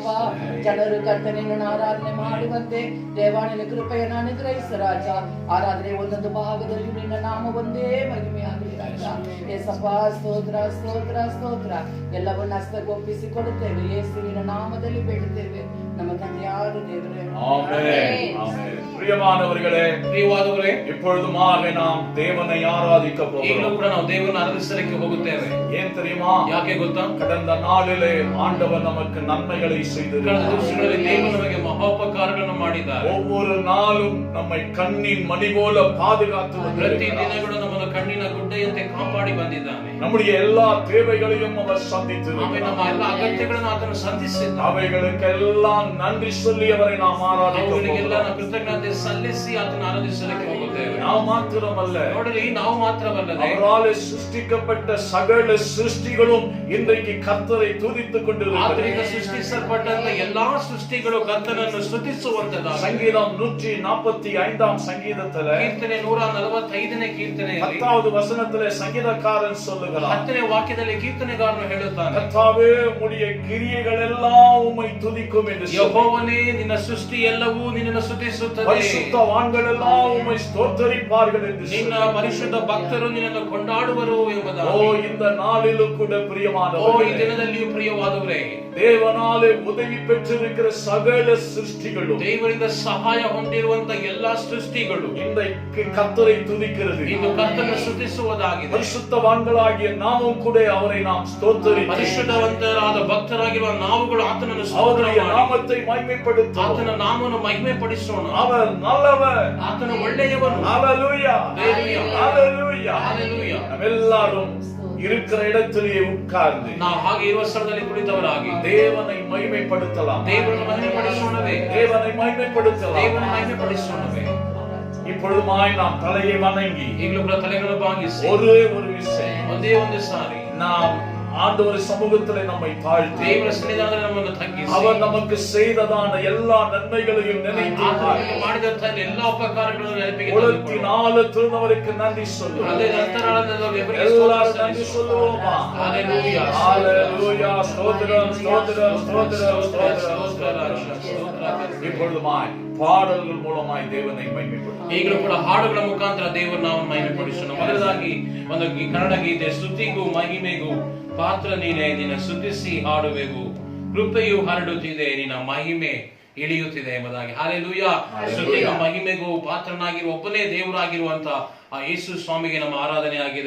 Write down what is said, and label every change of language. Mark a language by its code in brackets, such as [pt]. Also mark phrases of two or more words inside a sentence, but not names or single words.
[kn] ಜನರು ಕರ್ತನೆಯನ್ನು ಆರಾಧನೆ ಮಾಡುವಂತೆ ದೇವಾನಿನ ಕೃಪೆಯನ್ನು ಅನುಗ್ರಹಿಸ ರಾಜ. ಆರಾಧನೆ ಒಂದೊಂದು ಭಾಗದಲ್ಲಿ ನಿನ್ನ ನಾಮ ಒಂದೇ ಮಹಿಮೆಯಾಗಲಿ ರಾಜ. ಯೇಸಪ್ಪ, ಸ್ತೋತ್ರ ಸ್ತೋತ್ರ ಸ್ತೋತ್ರ. ಎಲ್ಲವನ್ನ ಹಸ್ತಗೊಪ್ಪಿಸಿಕೊಡುತ್ತೇವೆ. ಯೇಸುವಿನ ನಾಮದಲ್ಲಿ ಬೇಡುತ್ತೇವೆ ನಮ್ಮ ತಂದೆಯಾದ ದೇವರೇ, [ta] ஆமென். ஆமென். பிரியமானவர்களே, [kn] ಪ್ರಿಯವಾದವರೇ, [ta] இப்பொழுதுமாக நாம் தேவனை ஆராதிக்க [kn] ಈಗಲೂ [ta] போகிறோம். [kn] ಕೂಡ ನಾವು ದೇವರನ್ನು ಆರಾಧಿಸಲಿಕ್ಕೆ ಹೋಗುತ್ತೇವೆ. [ta] ஏன் தெரியுமா? [kn] ಯಾಕೆ ಗೊತ್ತಾ? [ta] கடந்த நாளிலே ஆண்டவர் நமக்கு நன்மைகளை [kn] ಕಳೆದ [ta] செய்திருக்கிறார். [kn] ದಿವಸಗಳಲ್ಲಿ ದೇವರು ನಮಗೆ ಮಹೋಪಕಾರಗಳನ್ನು ಮಾಡಿದ್ದಾರೆ. [ta] ஒவ்வொரு நாளும் நம்மை கண்ணின் மணி போல பாதுகாத்து [kn] ಪ್ರತಿ [ta] வந்திருக்கிறார். [kn] ದಿನಗಳು ನಮ್ಮನ್ನು ಕಣ್ಣಿನ ಗುಡ್ಡೆಯಂತೆ ಕಾಪಾಡಿ ಬಂದಿದ್ದಾನೆ. [ta] நம்முடைய எல்லா தேவைகளையும் அவர் [kn] ಆಮೇಲೆ [ta] சந்தித்திருக்கிறார். [kn] ನಮ್ಮ ಎಲ್ಲ ಅಗತ್ಯಗಳನ್ನು ಆತನು ಸಂಧಿಸಿದ್ದಾನೆ. [ta] அவைகளுக்கெல்லாம் நன்றி சொல்லி அவரை நாம் ஆராதிக்க [kn] ಅವುಗಳಿಗೆಲ್ಲ [ta] போகிறோம். [kn] ನಾವು ಕೃತಜ್ಞತೆ ಸಲ್ಲಿಸಿ ಆತನ ಆರಾಧಿಸಲಿಕ್ಕೆ ಹೋಗುತ್ತೇವೆ. [ta] நாம் மாத்திரமல்ல, [kn] ನೋಡಲಿ, ನಾವು ಮಾತ್ರವಲ್ಲದೆ [ta] அவராலே சிருஷ்டிக்கப்பட்ட சகல சிருஷ்டிகளும் இன்றைக்கு கர்த்தரை துதித்துக் [kn] ಆತನಿಂದ [ta] கொண்டிருக்கிறது. [kn] ಸೃಷ್ಟಿಸಲ್ಪಟ್ಟಂತ ಎಲ್ಲಾ ಸೃಷ್ಟಿಗಳು ಕರ್ತನನ್ನು ಸ್ತುತಿಸುವಂತದ್ದಾಗಿದೆ. [ta] சங்கீதம் 145 சங்கீதத்துல [kn] ಕೀರ್ತನೆ 145ನೇ ಕೀರ್ತನೆಯಲ್ಲಿ [ta] 10வது வசனத்திலே சங்கீதக்காரன் சொல்லுகிறார், [kn] 10ನೇ ವಾಕ್ಯದಲ್ಲಿ ಕೀರ್ತನೆಗಾರನು ಹೇಳುತ್ತಾನೆ, [ta] கர்த்தாவே உம்முடைய கிரியைகள் எல்லாம் உம்மை துதிக்கும் என்று சொல்லி, [kn] ಯೆಹೋವನೇ, ನಿನ್ನ ಸೃಷ್ಟಿ ಎಲ್ಲವೂ ನಿನ್ನನ್ನು ಸ್ತುತಿಸುತ್ತದೆ. [ta] பரிசுத்தவான்கள் எல்லாம் உம்மை ஸ்தோத்தரிப்பார்கள் என்று [kn] ನಿನ್ನ [ta] சொல்லி. [kn] ಪರಿಶುದ್ಧ ಭಕ್ತರು ನಿನ್ನನ್ನು ಕೊಂಡಾಡುವರು [ta] ஓ, [kn] ಎಂಬುದಾಗಿ. [ta] இந்த நாளிலும் கூட [kn] ಓ, ಈ [ta] பிரியமானவர்களே, [kn] ದಿನದಲ್ಲಿಯೂ ಪ್ರಿಯವಾದವರೇ, [ta] தேவனாலே உதவி பெற்றிருக்கிற சகல சிருஷ்டிகளும் [kn] ದೇವರಿಂದ ಸಹಾಯ ಹೊಂದಿರುವಂತ ಎಲ್ಲಾ ಸೃಷ್ಟಿಗಳು [ta] இன்றைக்கு கர்த்தரை துதிக்கிறது. [kn] ಇಂದು ಕರ್ತನನ್ನು ಸ್ತುತಿಸುವುದಾಗಿದೆ. [ta] பரிசுத்தவான்களாகிய நாமும் கூட அவரை நாம் ஸ்தோத்தரித்து [kn] ಪರಿಶುದ್ಧವಂತರಾದ ಭಕ್ತರಾಗಿರುವ ನಾವುಗಳು ಆತನನ್ನು ಸ್ತೋತ್ರ [ta] அவருடைய [kn] ಮಾಡಿ [ta] நாமத்தை மகிமைப்படுத்துவோம். [kn] ಆತನ ನಾಮವನ್ನು ಮಹಿಮೆ ಪಡಿಸೋಣ. [ta] அவர் நல்லவர். [kn] ಆತನ ಒಳ್ಳೆಯವನು. [ta] ஹalleluya, [kn] Hallelujah. [ta] ஹalleluya. [kn] Hallelujah. [ta] நாம் எல்லாரும் இருக்கிற இடத்திலேயே உட்கார்ந்து [kn] ನಾವು ಹಾಗೆ ಇರುವ ಸ್ಥಳದಲ್ಲಿ ಕುಳಿತವರಾಗಿ [ta] தேவனை மகிமைப்படுத்தலாம். [kn] ದೇವರನ್ನು ಮಹಿಮೆ ಪಡಿಸೋಣವೇ. [ta] தேவனை மகிமைப்படுத்தலாம். [kn] ದೇವರನ್ನು ಮಹಿಮೆ ಪಡಿಸೋಣವೇ. [ta] இப்பொழுதுமாய் நாம் தலையை வணங்கி [kn] ಈಗಲೂ ಕೂಡ ತಲೆಗಳನ್ನು ಬಾಗಿಸಿ [ta] ஒரே ஒரு விஷயம், [kn] ಒಂದೇ ಒಂದು ಸಾರಿ [ta] நாம் ஆண்டவர் சமூகத்திலே நம்மை தாழ்த்தி [kn] ದೇವರ ಸನ್ನಿಧಾನದಲ್ಲಿ ನಮ್ಮನ್ನು ತಗ್ಗಿಸಿ [ta] அவர் நமக்கு செய்ததான எல்லா நன்மைகளையும் நினைத்து [kn] ಆತನು ಮಾಡಿದಂತ ಎಲ್ಲಾ ಉಪಕಾರಗಳನ್ನು ನೆನಪಿಗೆ [ta] உலகத்தின் ஆழத்தில் அவருக்கு நன்றி சொல்லுவோம். [kn] ಅದೇ ಅಂತರಾಳದಲ್ಲಿ ಅವರಿಗೆ [ta] எல்லாரும் நன்றி சொல்லுவோமா? ஹalleluya. ஹalleluya. ஸ்தோத்திரம், ஸ்தோத்திரம், ஸ்தோத்திரம், ஸ்தோத்திரம். இப்பொழுதுமாய் பாடல்கள் மூலமாய் தேவனை மகிமைப்படுத்துவோம். [kn] ಈಗಲೂ ಕೂಡ ಹಾಡುಗಳ ಮುಖಾಂತರ ದೇವರ ನಾಮವನ್ನು ಮಹಿಮೆ ಪಡಿಸೋಣ. ಮೊದಲದಾಗಿ ಒಂದು ಕನ್ನಡ ಗೀತೆ, ಸ್ತುತಿಗೂ ಮಹಿಮೆಗೂ ಪಾತ್ರ ನೀನೇ, ನಿನ್ನ ಸ್ತುತಿಸಿ ಹಾಡುವೆವು, ಕೃಪೆಯು ಹರಡುತ್ತಿದೆ, ನಿನ್ನ ಮಹಿಮೆ ಇಳಿಯುತ್ತಿದೆ ಎಂಬುದಾಗಿ. ಹಲ್ಲೆಲೂಯಾ. ಸ್ತುತಿಗೂ ಮಹಿಮೆಗೂ ಪಾತ್ರನಾಗಿರುವ ಒಬ್ಬನೇ ದೇವರಾಗಿರುವಂತ ಆ ಯೇಸು ಸ್ವಾಮಿಗೆ ನಮ್ಮ ಆರಾಧನೆ ಆಗಿದೆ.